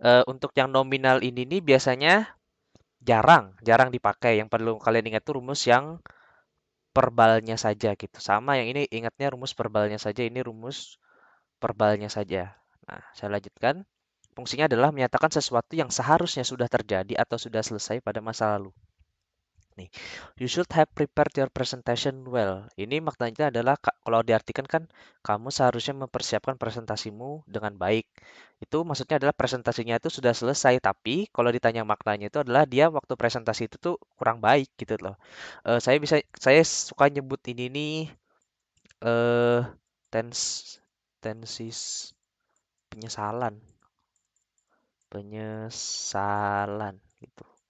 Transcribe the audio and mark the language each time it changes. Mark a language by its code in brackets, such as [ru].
[id] Untuk yang nominal ini nih biasanya jarang dipakai. Yang perlu kalian ingat tuh rumus yang verbalnya saja gitu. Sama yang ini ingatnya rumus verbalnya saja, ini rumus verbalnya saja. Nah, saya lanjutkan. Fungsinya adalah menyatakan sesuatu yang seharusnya sudah terjadi atau sudah selesai pada masa lalu. Nih, [en] you should have prepared your presentation well. [id] Ini maknanya adalah kalau diartikan kan kamu seharusnya mempersiapkan presentasimu dengan baik. Itu maksudnya adalah presentasinya itu sudah selesai, tapi kalau ditanya maknanya itu adalah dia waktu presentasi itu tuh kurang baik gitu loh. Saya suka nyebut ini nih eh tense tensis penyesalan, penyesalan gitu.